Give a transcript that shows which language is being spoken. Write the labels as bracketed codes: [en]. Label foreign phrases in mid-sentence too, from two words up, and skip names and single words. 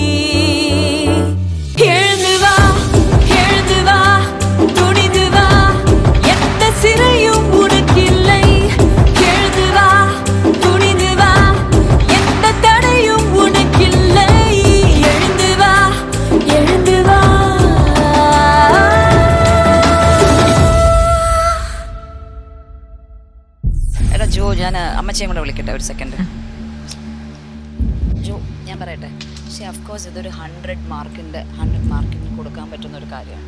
[ta] எழுந்து வா, எழுந்து வா, துணிந்து வா, எந்த சிறையும் உனக்கில்லை. எழுந்து வா, துணிந்து வா, எந்த தடையும் உனக்கில்லை. எழுந்து வா, எழுந்து வா. [ml] എടാ ജോ, ഞാൻ അമ്മച്ചിയും കൂടെ വിളിക്കട്ടെ ഒരു സെക്കൻഡ്. ജോ, ഞാൻ പറയട്ടെ, പക്ഷേ അഫ്കോഴ്സ് ഇതൊരു 100 മാർക്കിന് കൊടുക്കാൻ പറ്റുന്ന ഒരു കാര്യമാണ്.